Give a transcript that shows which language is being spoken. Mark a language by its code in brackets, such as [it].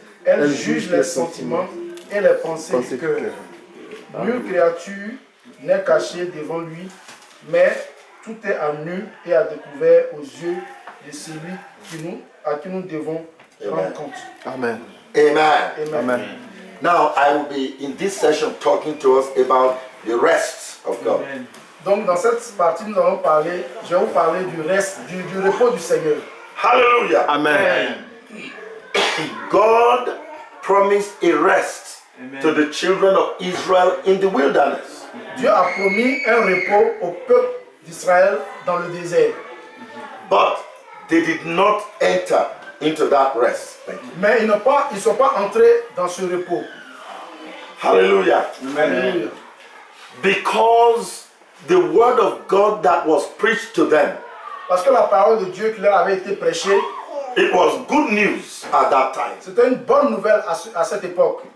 [fr] Elle juge les sentiments et les pensées du cœur. Nulle créature n'est cachée devant lui, mais tout est à nu et à découvert aux yeux de celui à qui nous devons rendre compte. Amen. Amen. Amen. [en] Now I will be in this session talking to us about the rest of God. [fr] Donc dans cette partie, je vais vous parler du reste, du repos du Seigneur. Hallelujah. Amen. [en] God promised a rest to the children of Israel in the wilderness. [fr] Dieu a promis un repos au peuple d'Israël dans le désert. [en] But they did not enter into that rest. [fr] Mais ils ne sont pas entrés dans ce repos. Hallelujah. Alléluia. [en] Because the word of God that was preached to them, [fr] Parce que la parole de Dieu qui leur avait été prêchée, [en] it was good news at that time. [fr] c'était une bonne nouvelle à cette époque.